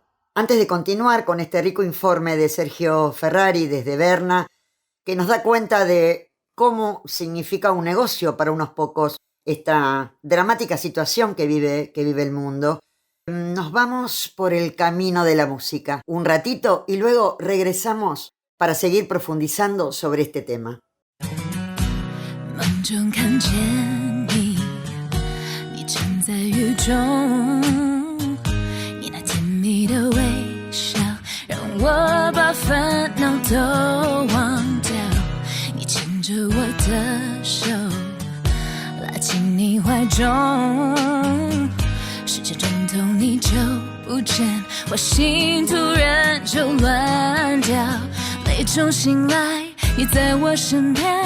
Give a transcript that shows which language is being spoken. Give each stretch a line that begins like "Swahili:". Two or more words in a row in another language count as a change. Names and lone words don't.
Spanish: Antes de continuar con este rico informe de Sergio Ferrari desde Berna, que nos da cuenta de cómo significa un negocio para unos pocos esta dramática situación que vive el mundo, nos vamos por el camino de la música un ratito y luego regresamos para seguir profundizando sobre este tema.
Chinese: 梦中看见你，你站在雨中，你那甜蜜的微笑，让我把烦恼都忘掉。你牵着我的手，拉进你怀中，时间转动你就不见，我心突然就乱掉，泪中醒来，你在我身边。